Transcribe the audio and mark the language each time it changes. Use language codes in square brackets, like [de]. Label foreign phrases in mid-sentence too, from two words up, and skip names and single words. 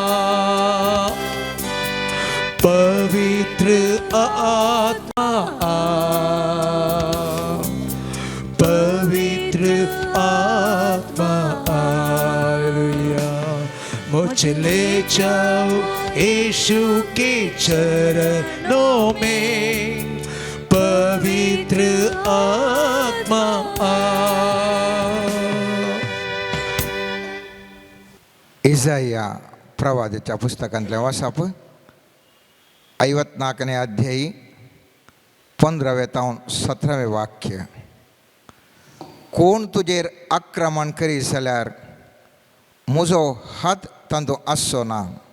[hi] पवित्र आत्मा आ, पवित्र आत्मा हालेलुया। मुझे ले जाओ यीशु के चरणों में, पवित्र आत्मा आ। [kok] इसाया प्रवादीच्या पुस्तकांतले वाचप 54 अध्यायी 15 ते 17 वाक्य. कोण तुजेर आक्रमण करी जाल्यार म्हजो हात तांतूं आसचो ना.